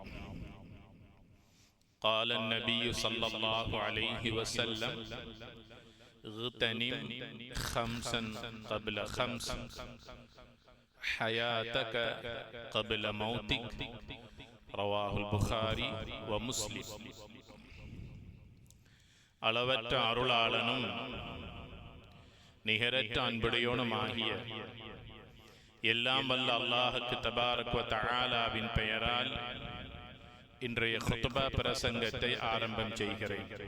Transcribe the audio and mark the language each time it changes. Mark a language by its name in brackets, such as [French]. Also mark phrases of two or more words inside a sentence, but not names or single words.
[Arabic] قال النبي صلى الله عليه وسلم اغتنم خمسا قبل خمس حياتك قبل موتك رواه البخاري ومسلم. [Tamil] அளவற்ற அருளாளனும் நிகரற்ற அன்புடையோனுமாகிய எல்லாம் வல்ல அல்லாஹுக்கு தபாரக் வ தஆலாவின் பெயரால் இன்றைய குத்பா பிரசங்கத்தை ஆரம்பம் செய்கிறேன்.